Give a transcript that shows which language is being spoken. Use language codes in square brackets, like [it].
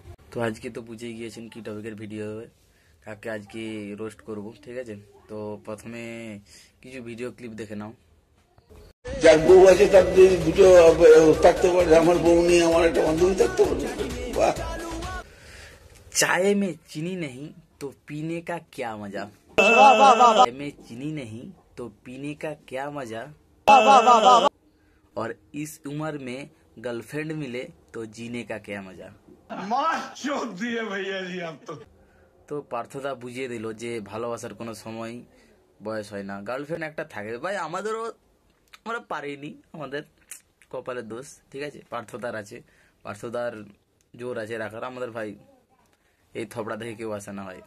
[bn] তো আজকে তো বুঝেই গিয়েছেন কি টপিকের ভিডিও হবে, কাকে আজকে রোস্ট করব, ঠিক আছে? তো প্রথমে কিছু ভিডিও ক্লিপ দেখে নাও। যার বউ আছে তার যদি দুটো থাকতে পারে, আমার বউ নিয়ে আমার একটা বান্ধবী থাকতে পারে। বাহ। [hi] चाय में चीनी नहीं तो पीने का क्या मजा। चाय में चीनी नहीं तो पीने का क्या मजा। और इस उम्र में गर्लफ्रेंड मिले तो जीने का क्या मजा। मार चोद दिए भैया जी आप [bn] তো পার্থদা বুঝিয়ে দিল যে ভালোবাসার কোনো সময় বয়স হয় না, গার্লফ্রেন্ড একটা থাকে। ভাই আমাদেরও, আমরা পারিনি, আমাদের কপালের দোষ, ঠিক আছে? পার্থদার আছে, পার্থদার জোর আছে রাখার। আমাদের ভাই এই থপড়া দেখে কেউ আসে না ভাই।